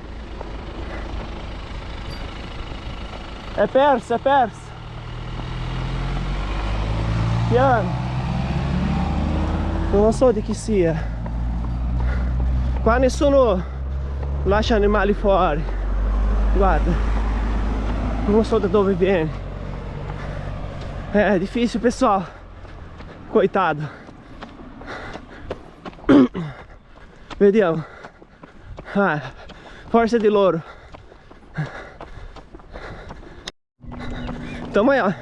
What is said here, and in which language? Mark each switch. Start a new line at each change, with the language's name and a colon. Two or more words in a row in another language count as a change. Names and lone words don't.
Italian: È perso, è perso. Piano. Non lo so di chi sia. Qua nessuno lascia animali fuori. Guarda. Non so da dove viene.
Portuguese: É difícil, pessoal. Coitado.
Italian: Vediamo.
Portuguese: Ah, força de louro. Tamo aí, ó.